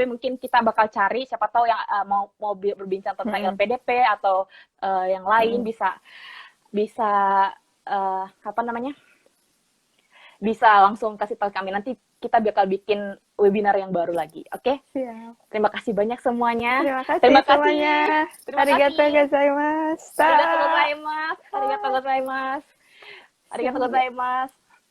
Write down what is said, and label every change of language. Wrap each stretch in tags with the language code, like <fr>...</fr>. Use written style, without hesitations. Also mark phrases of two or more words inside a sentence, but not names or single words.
<id>Mungkin kita bakal cari siapa tahu yang mau berbincang tentang LPDP atau yang lain bisa bisa langsung kasih tahu kami. Nanti kita bakal bikin webinar yang baru lagi. Oke? Siap. Terima kasih banyak semuanya. Terima kasih semuanya.</id> <ja>Arigatou</ja> <id>kasih.</id> <ja>gozaimasu. ありがとうございます。ありがとうございます. ありがとうございます.</ja>